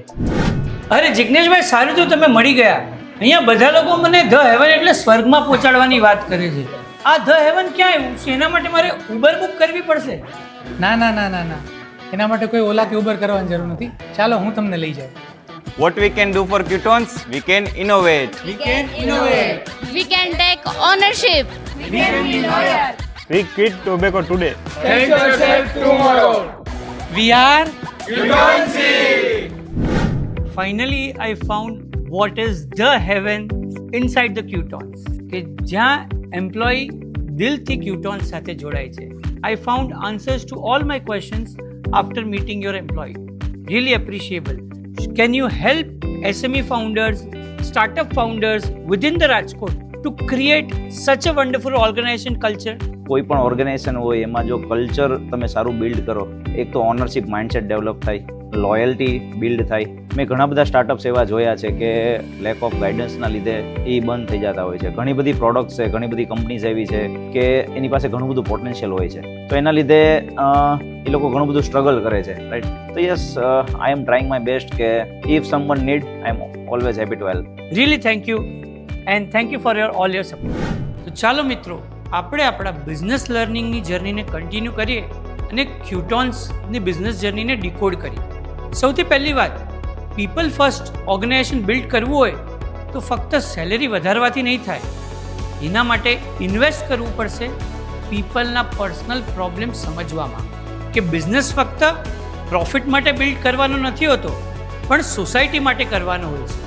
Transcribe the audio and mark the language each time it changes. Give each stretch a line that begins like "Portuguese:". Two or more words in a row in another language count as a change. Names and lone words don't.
Gujarati: અરે જિગ્નેશભાઈ, સારું તો તમે મળી ગયા. અહીંયા બધા લોકો મને
English: the heaven
Gujarati: એટલે સ્વર્ગમાં પહોંચાડવાની વાત કરે છે. આ
English: the heaven
Gujarati: ક્યાં આવ્યું છે? એના માટે મારે ઉબર બુક કરવી પડશે? ના, એના માટે કોઈ ઓલા કે ઉબર કરવાની જરૂર નથી. ચાલો હું તમને લઈ જાઉં.
English: What we can do for Qtons? We can innovate. We can take ownership. We quit tobacco today. We are Finally, I found what is the heaven inside the Qtons.
Gujarati: કે જ્યાં એમ્પ્લોયી દિલથી Qtons સાથે જોડાય છે.
English: I found answers to all my questions after meeting your employee. Really appreciable. Can you help SME founders, startup founders within the Rajkot to create such a wonderful organization culture?
Gujarati: કોઈ પણ ઓર્ગેનાઇઝેશન હોય એમાં જો કલ્ચર તમે સારું બિલ્ડ કરો, એક તો
English: ownership mindset develop
Gujarati: થાય,
English: loyalty build
Gujarati: થાય. મેં ઘણા બધા સ્ટાર્ટઅપ્સ એવા જોયા છે કે
English: lack of guidance
Gujarati: લીધે એ બંધ થઈ જતા હોય છે. ઘણી બધી પ્રોડક્ટ્સ છે, ઘણી બધી કંપનીઝ એવી છે કે એની પાસે ઘણું બધું પોટેન્શિયલ હોય છે, તો એના લીધે એ લોકો ઘણું બધું સ્ટ્રગલ કરે છે, રાઈટ?
English: તો yes, I am trying my best કે if someone need, I am always happy to help. Really thank you and thank you for all your support.
Gujarati: તો ચાલો મિત્રો, આપણે આપણા
English: business learning
Gujarati: જર્નીને કન્ટિન્યુ કરીએ અને Qtonsની
English: business journey
Gujarati: ડીકોડ કરીએ. સૌથી પહેલી વાત,
English: people first organization build
Gujarati: કરવું હોય તો ફક્ત સેલેરી વધારવાથી નહીં થાય. એના માટે ઇન્વેસ્ટ કરવું પડશે
English: people personal problem
Gujarati: સમજવામાં, કે બિઝનેસ ફક્ત પ્રોફિટ માટે બિલ્ડ કરવાનો નથી હોતો, પણ સોસાયટી માટે કરવાનો હોય છે.